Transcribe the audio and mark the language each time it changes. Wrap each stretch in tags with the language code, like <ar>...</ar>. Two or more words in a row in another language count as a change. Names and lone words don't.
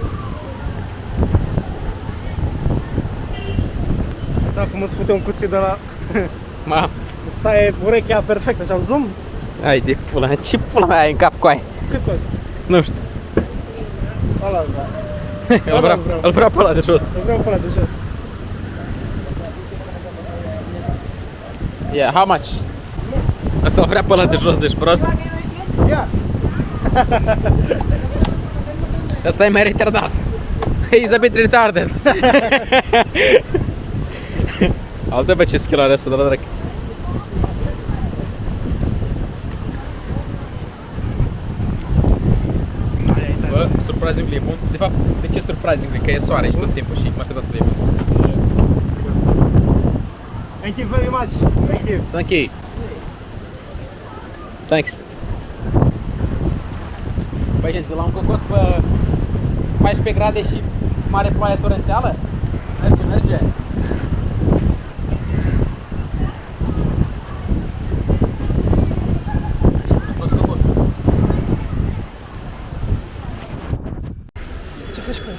<ro>Asta cum îți fute un cuțit de la... Ma. Îți taie urechea perfect, așa, zoom? Hai de pula mea, ce pula mea ai în cap cu aia? Cât costă? Nu știu. Ăla, da. Îl vreau pe ăla de jos. Îl vreau pe ăla de jos.</ro> <en>Yeah, how much?</en> <ro>Asta-l vrea pe ăla de jos, ești prost? Ia! Asta e mai retardat.</ro> <en>He's a bit retarded.</en> <ro>Altă pe ce skill are asta, de la dracu. Bă, surprisingly e bun. De fapt, de ce surprisingly? Că e soare și tot timpul și mă așteptam să fie bun.</ro> <en>Thank you very much. Thank you. Thank you. Thanks.</en> <ro>Băi, ce la un cocos pe 14 grade și mare ploaie torențială? Merge, merge. Ce faci cu aia?</ro>